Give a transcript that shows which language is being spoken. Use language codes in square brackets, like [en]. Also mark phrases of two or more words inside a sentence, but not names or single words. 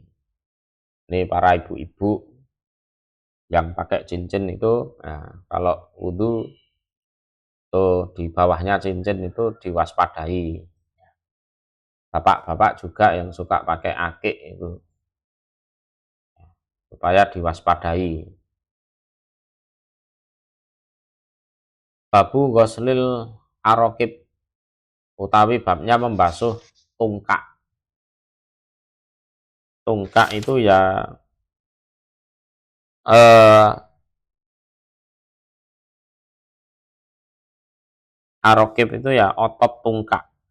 [id] Ini para ibu-ibu yang pakai cincin itu, nah, kalau wudhu tuh di bawahnya cincin itu diwaspadai. Bapak-bapak juga yang suka pakai akik itu supaya diwaspadai. [ar] باب غسل العراقيب [id] utawi babnya membasuh tungkak. Tungkak itu ya arokib itu ya otot tungkak.